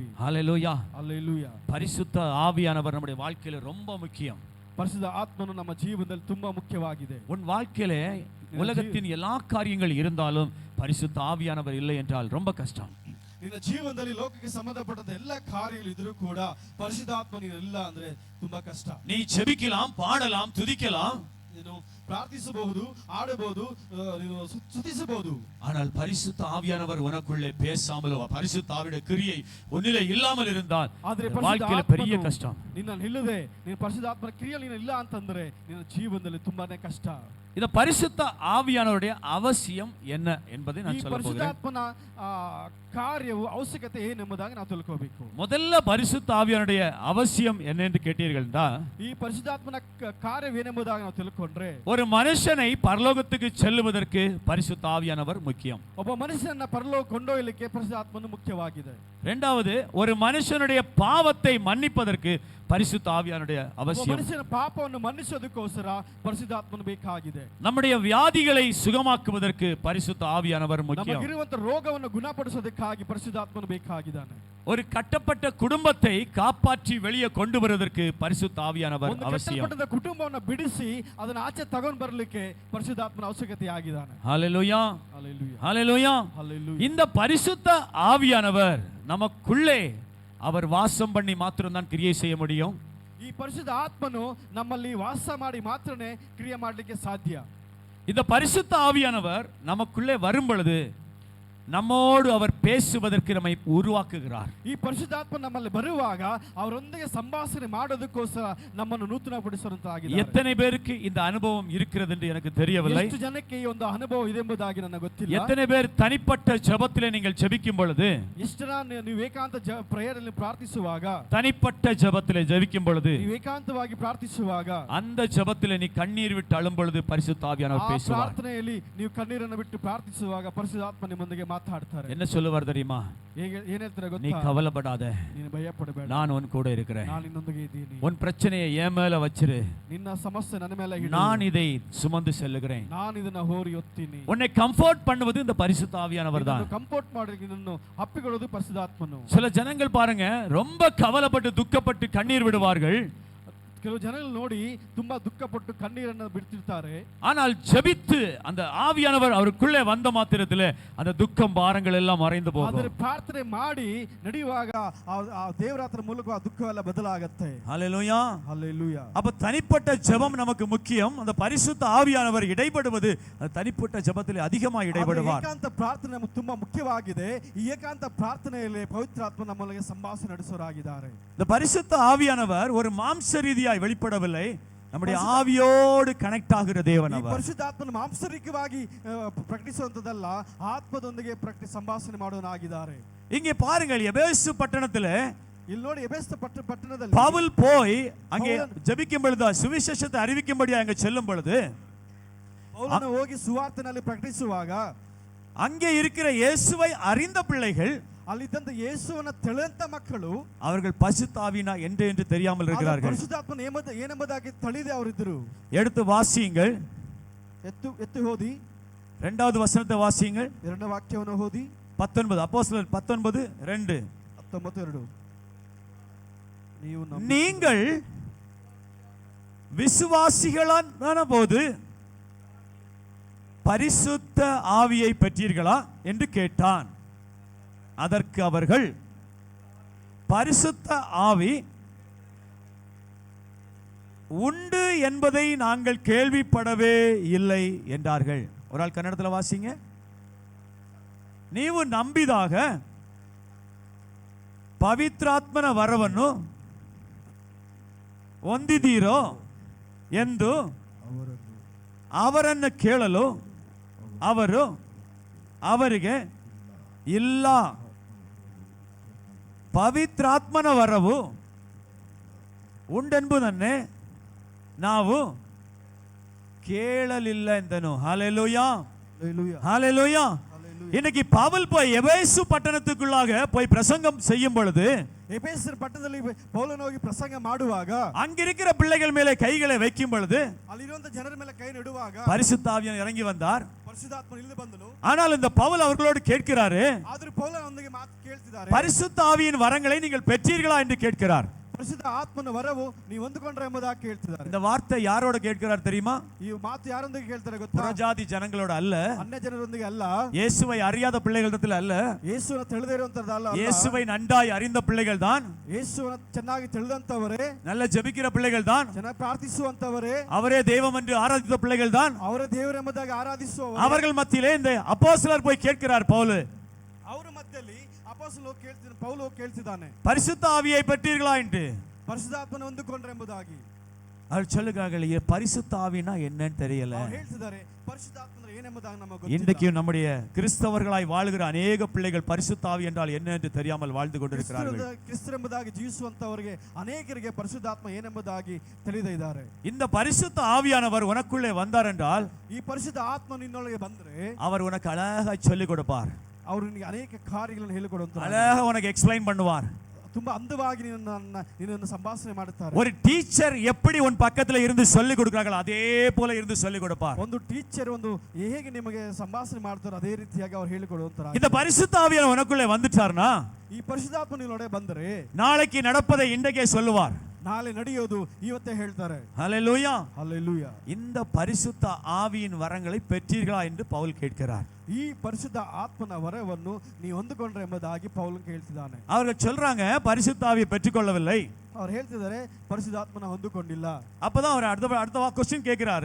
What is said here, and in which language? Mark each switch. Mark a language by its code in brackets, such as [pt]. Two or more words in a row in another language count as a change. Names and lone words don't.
[ta] ஹல்லேலூயா. [kn] ಹಲ್ಲೆಲೂಯಾ. [ta] பரிசுத்த ஆவியானவர் நம்முடைய வாழ்க்கையில ரொம்ப முக்கியம். [kn] ಪರಿಶುದ್ಧ ಆತ್ಮನು ನಮ್ಮ ಜೀವನದಲ್ಲಿ ತುಂಬಾ ಮುಖ್ಯವಾಗಿದೆ. [ta] உன் வாழ்க்கையில உலகத்தின் எல்லா காரியங்கள் இருந்தாலும் பரிசுத்த ஆவியானவர் இல்லை என்றால் ரொம்ப கஷ்டம். [kn] ನಿನ್ನ ಜೀವನದಲ್ಲಿ ಲೋಕಕ್ಕೆ ಸಂಬಂಧಪಟ್ಟಂತ ಎಲ್ಲ ಕಾರ್ಯಗಳು ಇದ್ರೂ ಕೂಡ ಪರಿಶುದ್ಧಾತ್ಮ ಇಲ್ಲ ಅಂದ್ರೆ ತುಂಬಾ ಕಷ್ಟ. [ta] நீ ஜெபிக்கலாம், பாடலாம், துதிக்கலாம், [kn] ನೀನು ಪ್ರಾರ್ಥಿಸಬಹುದು, ಆಡಬಹುದು, ನೀನು ಸ್ತುತಿಸಬಹುದು. [ta] ஆனால் பரிசுத்த ஆவியானவர் உனக்குள்ளே பேசாமல், பரிசுத்த ஆவியுடைய கிரியை உன்னிலே இல்லாமல் இருந்தால் வாழ்க்கையில பெரிய கஷ்டம். [kn] ನಿನ್ನನ್ನು ಇಲ್ಲದೆ, ನೀನು ಪರಿಶುದ್ಧಾತ್ಮನ ಕ್ರಿಯೆ ನೀನು ಇಲ್ಲ ಅಂತಂದ್ರೆ ನಿನ್ನ ಜೀವನದಲ್ಲಿ ತುಂಬಾನೇ ಕಷ್ಟ. [ta] இந்த பரிசுத்த ஆவியானவருடைய அவசியம் என்ன என்பதை நான் சொல்ல போகிறேன். [kn] ಪರಿಶುದ್ಧಾತ್ಮನ ಕಾರ್ಯವು ಅವಶ್ಯಕತೆ ಏನೆಂಬುದಾಗಿ ನಾವು ತಿಳ್ಕೋಬೇಕು. [ta] முதல்ல பரிசுத்த ஆவியானுடைய அவசியம் என்ன என்று கேட்டீர்கள் என்றால், [kn] ಈ ಪರಿಶುದ್ಧಾತ್ಮನ ಕಾರ್ಯವೇನೆಂಬುದಾಗಿ ನಾವು ತಿಳ್ಕೊಂಡ್ರೆ, [ta] ஒரு மனுஷனை பரலோகத்துக்கு செல்லுவதற்கு பரிசுத்த ஆவியானவர் முக்கியம். [kn] ಒಬ್ಬ ಮನುಷ್ಯನನ್ನ ಪರಲೋಕ ಕೊಂಡೊಯ್ಯಲಿಕ್ಕೆ ಪರಿಶುದ್ಧಾತ್ಮನು ಮುಖ್ಯವಾಗಿದೆ. [ta] இரண்டாவது, ஒரு மனுஷனுடைய பாவத்தை மன்னிப்பதற்கு பரிசுத்த ஆவியானுடைய அவசியம். [kn] ಮನುಷ್ಯನ ಪಾಪವನ್ನು ಮನ್ನಿಸೋದಕ್ಕೋಸ್ಕರ ಪರಿಶುದ್ಧಾತ್ಮನು ಬೇಕಾಗಿದೆ. [ta] நம்முடைய வியாதிகளை சுகமாக்குவதற்கு பரிசுத்த ஆவியானவர் முக்கியம். [kn] ನಮಗಿರುವಂತ ರೋಗವನ್ನು ಗುಣಪಡಿಸೋದಕ್ಕಾಗಿ ಪರಿಶುದ್ಧಾತ್ಮನು ಬೇಕಾಗಿದ್ದಾನೆ. [ta] ஒரு கட்டப்பட்ட குடும்பத்தை காப்பாற்றி வெளியே கொண்டு வருவதற்கு பரிசுத்த ஆவியானவர் அவசியம். [kn] ಕಟ್ಟಪಟ್ಟ ಕುಟುಂಬವನ್ನು ಬಿಡಿಸಿ ಅದನ್ನ ಆಚೆ ತಗೊಂಡು ಬರಲಿಕ್ಕೆ ಪರಿಶುದ್ಧಾತ್ಮನ ಅವಶ್ಯಕತೆ ಆಗಿದ್ದಾನೆ. [ta] ஹல்லேலூயா. [kn] ಹಲ್ಲೆಲೂಯಾ. [ta] ஹல்லேலூயா. [kn] ಹಲ್ಲೆಲೂಯಾ. [ta] இந்த பரிசுத்த ஆவியானவர் நமக்குள்ளே அவர் வாசம் பண்ணி மாத்திரம் தான் கிரியை செய்ய முடியும். [kn] ಈ ಪರಿಶುದ್ಧ ಆತ್ಮನು ನಮ್ಮಲ್ಲಿ ವಾಸ ಮಾಡಿ ಮಾತ್ರನೇ ಕ್ರಿಯೆ ಮಾಡಲಿಕ್ಕೆ ಸಾಧ್ಯ. [ta] இந்த பரிசுத்த ஆவியானவர் நமக்குள்ளே வரும் பொழுது நம்மோடு அவர் பேசுவதற்கு நம்மை உருவாக்குகிறார். [kn] ಈ ಪರಿಶುದ್ಧಾತ್ಮ ನಮ್ಮಲ್ಲಿ ಬರುವಾಗ ಅವರೊಂದಿಗೆ ಸಂಭಾಷಣೆ ಮಾಡೋದಕ್ಕೋಸ್ಕರ ನಮ್ಮನ್ನು ನೂತನಪಡಿಸುವಂತಾಗಿದೆ. [ta] எத்தனை பேருக்கு இந்த அனுபவம் இருக்கிறது என்று எனக்கு தெரியவில்லை. [kn] ಎಷ್ಟು ಜನಕ್ಕೆ ಈ ಒಂದು ಅನುಭವ ಇದೆ ಎಂಬುದಾಗಿ ನನಗೆ ಗೊತ್ತಿಲ್ಲ. [ta] எத்தனை பேர் தனிப்பட்ட ஜெபத்திலே நீங்கள் ஜெபிக்கும் பொழுது, [kn] ಎಷ್ಟು ಜನ ನೀವು ಏಕಾಂತ ಪ್ರೇಯರ್ ಅಲ್ಲಿ ಪ್ರಾರ್ಥಿಸುವಾಗ, [ta] தனிப்பட்ட ஜெபத்திலே ஜெபிக்கும் பொழுது, [kn] ನೀವು ಏಕಾಂತವಾಗಿ ಪ್ರಾರ್ಥಿಸುವಾಗ, [ta] அந்த ஜெபத்திலே நீ கண்ணீர் விட்டு அழும் பொழுது பரிசுத்த ஆவியானவர் [kn] ಆ [ta] பேசுவார். [kn] ಪ್ರಾರ್ಥನೆಯಲ್ಲಿ ನೀವು ಕಣ್ಣೀರನ್ನು ಬಿಟ್ಟು ಪ್ರಾರ್ಥಿಸುವಾಗ ಪರಿಶುದ್ಧಾತ್ಮ ನಿಮ್ಮೊಂದಿಗೆ ಮಾತಾಡ್ತಾರೆ. [ta] என்ன சொல்லுவார் தெரியுமா? [kn] ಏನ್ ಹೇಳ್ತಾರೆ [ta] நீ [kn] ಗೊತ್ತಾ? [ta] கவலைப்படாத, [kn] ನೀನು ಭಯ ಪಡಬೇಡ, [ta] நான் உன் கூட இருக்கிறேன். [kn] ನಾನು ನಿನ್ನೊಂದಿಗೆ ಇದ್ದೀನಿ. [ta] உன் பிரச்சனையை என் மேல வச்சிரு, [kn] ನಿನ್ನ ಸಮಸ್ಯೆ ನನ್ನ ಮೇಲೆ ಇಡು. [ta] நான் இதை சுமந்து செல்லுகிறேன். [kn] ನಾನು ಇದನ್ನ ಹೋರಿ ಹೊತ್ತೀನಿ. [ta] உன்னை கம்ஃபோர்ட் பண்ணுவது இந்த பரிசுத்த ஆவியானவர் தான். [kn] ಕಂಫರ್ಟ್ ಮಾಡೋದಕ್ಕೆ ನಿನ್ನನ್ನು ಅಪ್ಪಿಕೊಳ್ಳೋದು ಪರಿಶುದ್ಧಾತ್ಮನು. [ta] சில ஜனங்கள் பாருங்க, ரொம்ப கவலைப்பட்டு துக்கப்பட்டு கண்ணீர் விடுவார்கள். [kn] ಕೆಲವು ಜನಗಳು ನೋಡಿ ತುಂಬಾ ದುಃಖಪಟ್ಟು ಕಣ್ಣೀರನ್ನು ಬಿಡ್ತಿರ್ತಾರೆ. [ta] ஆனால் ஜெபித்து அந்த ஆவியானவர் அவருக்குள்ளே வந்த மாத்திரத்தில் அந்த துக்கம் பாரங்கள் எல்லாம் மறைந்து போகும். [kn] ಆದರೆ ಪ್ರಾರ್ಥನೆ ಮಾಡಿ ನಡೆಯುವಾಗ ಆ ದೇವರಾತ್ರಿ ಮೂಲಕ ಆ ದುಃಖವೆಲ್ಲ ಬದಲಾಗುತ್ತೆ. [ta] ஹல்லேலூயா, [kn] ಹಲ್ಲೆಲೂಯಾ. [ta] அப்ப தனிப்பட்ட ஜெபம் நமக்கு முக்கியம். அந்த பரிசுத்த ஆவியானவர் இடைப்படுவது அந்த தனிப்பட்ட ஜெபத்தில் அதிகமாக இடைப்படுவார். [kn] ಏಕಾಂತ ಪ್ರಾರ್ಥನೆ ನಮಗೆ ತುಂಬಾ ಮುಖ್ಯವಾಗಿದೆ. ಈ ಏಕಾಂತ ಪ್ರಾರ್ಥನೆಯಲ್ಲಿ ಪವಿತ್ರಾತ್ಮ ನಮ್ಮೊಳಗೆ ಸಂಭಾಷಣೆ ನಡೆಸೋರಾಗಿದ್ದಾರೆ. [ta] இந்த பரிசுத்த ஆவியானவர் ஒரு மாம்ச ரீதியாய் வெளிப்படவில்லை, நம்முடைய ஆவியோடு கனெக்ட் ஆகிற தேவன் அவர். [kn] ಪರಿಶುದ್ಧಾತ್ಮನ ಮಾಂಸರಿಕವಾಗಿ ಪ್ರಕಟಿಸುವಂತದಲ್ಲ, ಆತ್ಮದೊಂದಿಗೆ ಸಂಭಾಷಣೆ ಮಾಡೋನಾಗಿದ್ದಾರೆ. [ta] இங்கே பாருங்கள், எபேசு பட்டணத்திலே [kn] ಇಲ್ಲಿ ನೋಡಿ, ಎಫೆಸ ಪಟ್ಟಣದಲ್ಲಿ [ta] பவுல் போய் அங்கே ஜெபிக்கும் பொழுது, சுவிசேஷத்தை அறிவிக்கும்படி அங்கே செல்லும் பொழுது, [kn] ಪೌಲನು ಹೋಗಿ ಸುವಾರ್ತೆನಲ್ಲಿ ಪ್ರಕಟಿಸುವಾಗ [ta] அங்கே இருக்கிற இயேசுவை அறிந்த பிள்ளைகள், [kn] ಅಲ್ಲಿದ್ದಂತ ಯೇಸುವನ್ನ ತಿಳಿದಂತ ಮಕ್ಕಳು, [ta] அவர்கள் பரிசுத்தாவினா என்று தெரியாமல் இருக்கிறார்கள். [kn] ಪರಿಶುದ್ಧಾತ್ಮನ ಏನೆಂಬುದಾಗಿ ತಿಳಿದೇ ಅವರಿದ್ದರು. [ta] எடுத்து வாசியுங்கள், [kn] ಎತ್ತು ಓದಿ, [ta] இரண்டாவது வசனத்தை வாசியுங்கள். [kn] ಎರಡನೇ ವಾಕ್ಯವನ್ನು ಓದಿ. [ta] 19 அப்போஸ்தலர் 19:2. 19:2. நீங்கள் விசுவாசிகளான போது பரிசுத்த ஆவியை பெற்றீர்களா என்று கேட்டான். அதற்கு அவர்கள், பரிசுத்த ஆவி உண்டு என்பதை நாங்கள் கேள்விப்படவே இல்லை என்றார்கள். ஒரு ஆள் கன்னடத்தில் வாசிங்க. [kn] ನೀವು ನಂಬಿದಾಗ ಪವಿತ್ರಾತ್ಮನ ವರವನ್ನು ಹೊಂದಿದ್ದೀರೋ ಎಂದು ಅವರನ್ನು ಕೇಳಲು ಅವರು ಅವರಿಗೆ, ಇಲ್ಲ, ಪವಿತ್ರಾತ್ಮನ ವರವು ಉಂಡೆಂಬುದನ್ನೇ ನಾವು ಕೇಳಲಿಲ್ಲ ಎಂದನು. [ta] ஹல்லேலூயா, ஹல்லேலூயா. இன்னைக்கு பவுல் போய் எபேசு பட்டணத்துக்குள்ளாக போய் பிரசங்கம் செய்யும் பொழுது, [kn] ಎಫೆಸರ ಪಟ್ಟಣದಲ್ಲಿ ಪೌಲನು ಹೋಗಿ ಪ್ರಸಂಗ ಮಾಡುವಾಗ, [ta] அங்கிருக்கிற பிள்ளைகள் மேலே கைகளை வைக்கும் பொழுது [kn] ಅಲ್ಲಿರುವಂತ ಜನರ ಮೇಲೆ ಕೈ ನೆಡುವಾಗ [ta] பரிசுத்த ஆவியானவர் இறங்கி வந்தார். [kn] ಪರಿಶುದ್ಧಾತ್ಮ ಇಳಿದು ಬಂದನು. [ta] ஆனால் இந்த பவுல் அவர்களோடு கேட்கிறாரு, [kn] ಆದರೂ ಪೌಲನೊಂದಿಗೆ ಮಾತು ಕೇಳ್ತಿದ್ದಾರೆ, [ta] பரிசுத்த ஆவியின் வரங்களை நீங்கள் பெற்றீர்களா என்று கேட்கிறார். [kn] ಪರಿಶುದ್ಧ ಆತ್ಮನ ವರವು ನೀವು ಹೊಂದಿಕೊಂಡ್ರೆ ಎಂಬುದಾಗಿ ಕೇಳ್ತಿದ್ದಾರೆ. [ta] இந்த வார்த்தை யாரோட கேட்கிறார் தெரியுமா? [kn] ಈ ಮಾತು ಯಾರೊಂದಿಗೆ ಕೇಳ್ತಾರೆ ಗೊತ್ತಾ? [ta] புறஜாதி ஜனங்களோட அல்ல, [kn] ಅನ್ಯ ಜನರೊಂದಿಗೆ ಅಲ್ಲ, [ta] இயேசுவை அறியாத பிள்ளைகளிடத்தில் அல்ல, [kn] ಯೇಸುವನ್ನ ತಿಳಿದೇ ಇರುವಂತದ್ದಲ್ಲ, [ta] இயேசுவை நன்றாய் அறிந்த பிள்ளைகள் தான், [kn] ಯೇಸುವನ್ನ ಚೆನ್ನಾಗಿ ತಿಳಿದಂತವರೇ, [ta] நல்ல ஜெபிக்கிற பிள்ளைகள் தான், [kn] ಚೆನ್ನಾಗಿ ಪ್ರಾರ್ಥಿಸುವಂತವರೇ, [ta] அவரே தெய்வம் என்று ஆராதித்த பிள்ளைகள் தான், [kn] ಅವರೇ ದೇವರೆಂಬುದಾಗಿ ಆರಾಧಿಸುವವರು, [ta] அவர்கள் மத்தியிலே இந்த அப்போஸ்தலர் போய் கேட்கிறார். பவுல் [kn] ಅವರ ಮಧ್ಯದಲ್ಲಿ ಅಪೊಸ್ತಲರು ಕೇಳ್ತಿದ್ದಾನೆ, ಪೌಲ ಕೇಳ್ತಿದ್ದಾನೆ, [ta] பரிசுத்த ஆவியை பெற்றீர்களா என்று. [kn] ಪರಿಶುದ್ಧಾತ್ಮನ ಹೊಂದಿಕೊಂಡ್ರೆ ಎಂಬುದಾಗಿ [ta] அவர் சொல்லுகிறார்கள், பரிசுத்த ஆவினா என்னன்னு தெரியல. [kn] ಅವರು ಹೇಳ್ತಿದ್ದಾರೆ, ಪರಿಶುದ್ಧಾತ್ಮನ ಏನೆಂಬುದಾಗಿ ನಮಗೆ ಗೊತ್ತಿಲ್ಲ. [ta] இன்றைக்கு நம்முடைய கிறிஸ்தவர்களாய் வாழுகிற அநேக பிள்ளைகள் பரிசுத்த ஆவி என்றால் என்ன என்று தெரியாமல் வாழ்ந்து கொண்டிருக்கிறார்கள். [kn] ಕ್ರಿಸ್ತರೆಂಬುದಾಗಿ ಜೀವಿಸುವಂತವರಿಗೆ ಅನೇಕರಿಗೆ ಪರಿಶುದ್ಧಾತ್ಮ ಏನೆಂಬುದಾಗಿ ತಿಳಿದೇ ಇದ್ದಾರೆ. [ta] இந்த பரிசுத்த ஆவியானவர் உனக்குள்ளே வந்தார் என்றால், [kn] ಈ ಪರಿಶುದ್ಧ ಆತ್ಮ ನಿನ್ನೊಳಗೆ ಬಂದ್ರೆ [ta] அவர் உனக்கு அழகாக சொல்லிக் கொடுப்பார், [kn] ಅವರು ನಿನಗೆ ಅನೇಕ ಕಾರ್ಯಗಳನ್ನು ಹೇಳಿಕೊಡುವಂತ, [ta] அழகாக உனக்கு எக்ஸ்பிளைன் பண்ணுவார். [kn] ತುಂಬಾ ಅಂದವಾಗಿ ನಿನ್ನನ್ನು ಸಂಭಾಷಣೆ ಮಾಡುತ್ತಾರೆ. [ta] ஒரு டீச்சர் எப்படி உன் பக்கத்துல இருந்து சொல்லிக் கொடுக்கிறார்கள் அதே போல இருந்து சொல்லிக் கொடுப்பார். [kn] ಒಂದು ಟೀಚರ್ ಒಂದು ಹೇಗೆ ನಿಮಗೆ ಸಂಭಾಷಣೆ ಮಾಡ್ತಾರೋ ಅದೇ ರೀತಿಯಾಗಿ ಅವರು ಹೇಳಿಕೊಡುವಂತಾರೆ. [ta] இந்த பரிசுத்த ஆவியானவர் உனக்குள்ளே வந்துட்டார்னா, [kn] ಈ ಪರಿಶುದ್ಧಾತ್ಮ ನಿನ್ನೊಳಗೆ ಬಂದರೆ [ta] நாளைக்கு நடப்பதை இன்றைக்கே சொல்லுவார். [kn] ನಾಳೆ ನಡೆಯೋದು ಇವತ್ತೇ ಹೇಳ್ತಾರೆ. [ta] ஹல்லேலூயா, [kn] ಹಲ್ಲೆಲೂಯಾ. [ta] இந்த பரிசுத்த ஆவியின் வரங்களை பெற்றீர்களா என்று பவுல் கேட்கிறார். [kn] ಈ ಪರಿಶುದ್ಧ ಆತ್ಮನ ವರವನ್ನು ನೀವು ಹೊಂದಿಕೊಂಡ್ರೆ ಎಂಬುದಾಗಿ ಪೌಲನು ಕೇಳ್ತಿದ್ದಾನೆ. [ta] அவர்கள் சொல்றாங்க, பரிசுத்த ஆவியை பெற்றுக்கொள்ளவில்லை, [kn] ಅವ್ರು ಹೇಳ್ತಿದ್ದಾರೆ ಪರಿಶುದ್ಧಾತ್ಮನ ಹೊಂದಿಕೊಂಡಿಲ್ಲ. [ta] அப்பதான் அவர் அடுத்த क्वेश्चन கேக்குறாரு.